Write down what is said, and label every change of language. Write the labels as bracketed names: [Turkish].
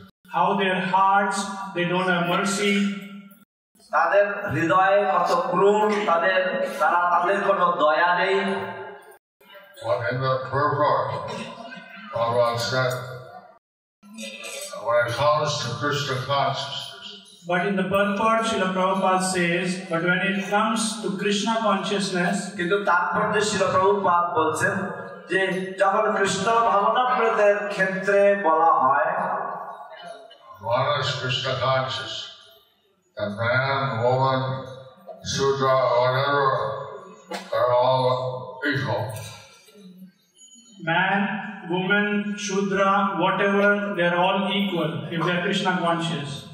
[English] How their hearts, they don't have mercy. [Bangla] তাদের হৃদয়ে কত ক্রূর, তাদের কোনো দয়া নেই। [English] But in the purport, Bhagavan said, when it comes to Krishna consciousness, But in the purport, Srila Prabhupada says, but when it comes to Krishna consciousness, [Bangla] কিন্তু তাৎপর্যে শিল প্রভুপাদ বলছেন যে যখন কৃষ্ণ ভাবনামৃতের ক্ষেত্রে বলা হয়, [English] one is Krishna conscious, and man, woman, Sudra, whatever, they're all equal. man, woman, Shudra, whatever, they're all equal if they're Krishna conscious.